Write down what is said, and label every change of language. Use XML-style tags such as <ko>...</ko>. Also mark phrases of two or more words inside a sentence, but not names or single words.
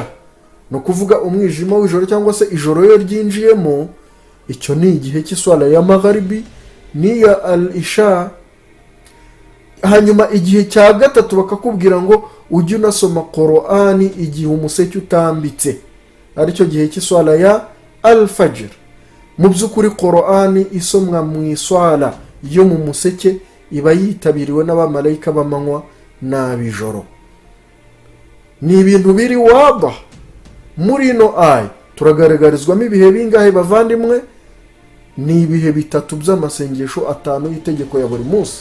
<rw>No kuvuga umwijima w'ijoro cyangwa se ijoro yo ryinjiyemo, icyo ni igihe cy'iswala ya magharibi n'iya al-isha. Hanyuma igihe cya gatatu bakakubwira ngo ujye unasoma Qur'ani igihe umuseke utambitse, ari cyo gihe cy'iswala ya al-fajr. Mu by'ukuri Qur'ani isomwa mu iswala yo mu museke iba yitabiriwe n'abamarayika b'amanywa n'abijoro. Ni ibintu biri waba muri no aya. Turagaragarizwamo ibihe bingahe bavandimwe? Ni ibihe 3 by'amasengesho 5 y'itegeko ya buri munsi.</rw>